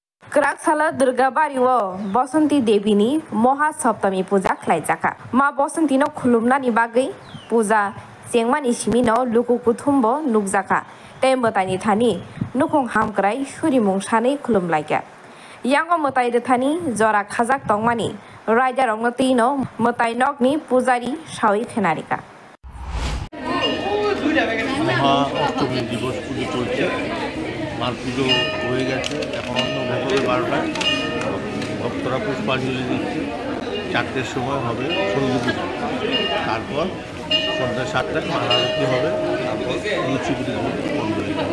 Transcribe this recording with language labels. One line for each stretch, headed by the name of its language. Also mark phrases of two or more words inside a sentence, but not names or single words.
Kok Borok: क्राकसाला दुर्गा बारियो बसंती देवीनी महासप्तमी पूजा खालायजाखा मा बसंतीनो खुलुमनानि बागै पूजा जेंमानि सिमिनो लुकु कुथुम्बो नुकजाखा ते मतानि थानि नुखं हामक्राय सुरिमुं सानै खुलुमलायगा यांगो मताय रथानि जरा खाजाक तंगमानि रायदा रंगतिनो मताय नगनि पूजारी सावै खेनारिका
Bangla: অষ্টমী দিবস পুজো চলছে মার পুজো হয়ে গেছে এখন অন্য ভেতরে 12টায় ভক্তরা পুষ্পাঞ্জলি দিচ্ছে 4টের সময় হবে সন্ধে পুজো তারপর সন্ধ্যা 7টায় মার আরতি হবে তারপর লুচি পুজো বন্ধ হয়ে যাবে